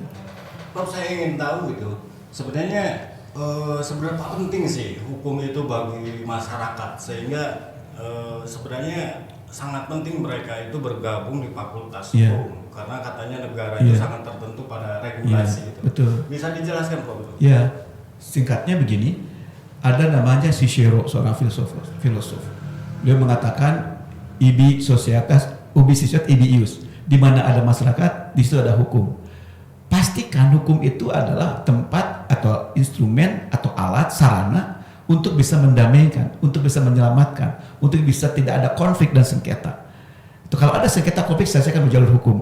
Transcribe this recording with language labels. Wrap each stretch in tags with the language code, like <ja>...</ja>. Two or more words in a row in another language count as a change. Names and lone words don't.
<id>Prof, saya ingin tahu gitu, sebenarnya seberapa penting sih hukum itu bagi masyarakat, sehingga sebenarnya sangat penting mereka itu bergabung di fakultas hukum, karena katanya negara itu sangat tertentu pada regulasi itu. Betul. Bisa dijelaskan Prof? Ya, singkatnya begini, ada namanya Cicero, seorang filosof. Dia mengatakan</id> <la>ibi societas, ubi societas, ibi ius.</la> <id>Di mana ada masyarakat, di situ ada hukum. Pastikan hukum itu adalah tempat atau instrumen atau alat, sarana untuk bisa mendamaikan, untuk bisa menyelamatkan, untuk bisa tidak ada konflik dan sengketa. Itu kalau ada sengketa konflik, saya akan berjalur hukum.</id>